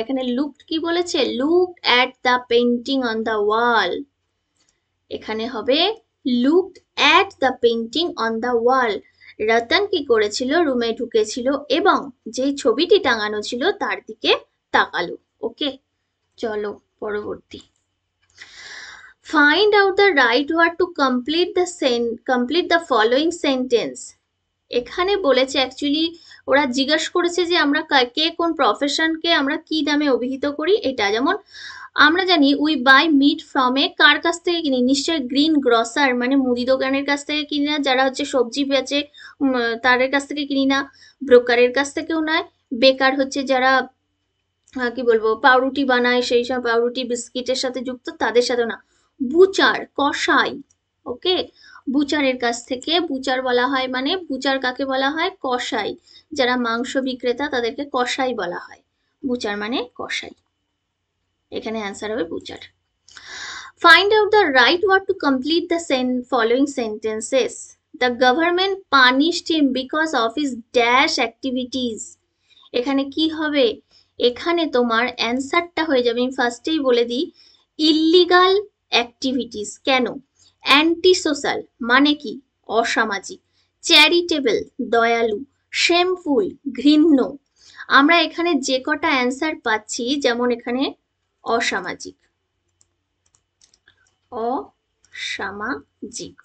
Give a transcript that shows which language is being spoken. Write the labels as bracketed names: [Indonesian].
[Bangla] এখানে [English] looked [Bangla] কি বলেছে? [English] Looked at the painting on the wall. [Bangla] এখানে হবে [English] Looked at the painting on the wall. [Bangla] রতন কি করেছিল? রুমে ঢুকেছিল এবং যে ছবিটি টাঙানো ছিল তার দিকে তাকালো। ওকে, চলো পরবর্তী। [English] Find out the right word to complete the following sentence. [Bangla] এখানে বলেছে অ্যাকচুয়ালি ওরা জিজ্ঞাসা করেছে যে আমরা কে কোন প্রফেশনকে আমরা কি নামে অভিহিত করি। এটা যেমন আমরা জানি [English] we buy meat from a, [Bangla] কার কাছ থেকে কিনি? নিশ্চয়ই গ্রিন গ্রসার মানে মুদি দোকানের কাছ থেকে কিনি না, যারা হচ্ছে সবজি বেচে তাদের কাছ থেকে কিনি না, ব্রোকারের কাছ থেকেও নয়, বেকার হচ্ছে যারা কি বলবো পাউরুটি বানায় সেই সব পাউরুটি বিস্কিটের সাথে যুক্ত তাদের সাথে না। বুচার, কসাই। ওকে, বুচারের কাছ থেকে, বুচার বলা হয় মানে বুচার কাকে বলা হয়? কসাই। যারা মাংস বিক্রেতা তাদেরকে কসাই বলা হয়, বুচার মানে কসাই। এখানে অ্যান্সার হবে Butcher. [English] Find out the right word to complete the following sentences. The government punished him because of his dash activities. [Bangla] এখানে কি হবে? এখানে তোমার অ্যান্সারটা হয়ে যাবে, আমি ফার্স্টেই বলে দিই, ইল্লিগাল অ্যাক্টিভিটিস। কেন? অ্যান্টি সোশ্যাল মানে কি? অসামাজিক। চ্যারিটেবল দয়ালু। শেমফুল ঘৃণ্য। আমরা এখানে যে কটা অ্যান্সার পাচ্ছি, যেমন এখানে অসামাজিক, অসামাজিক।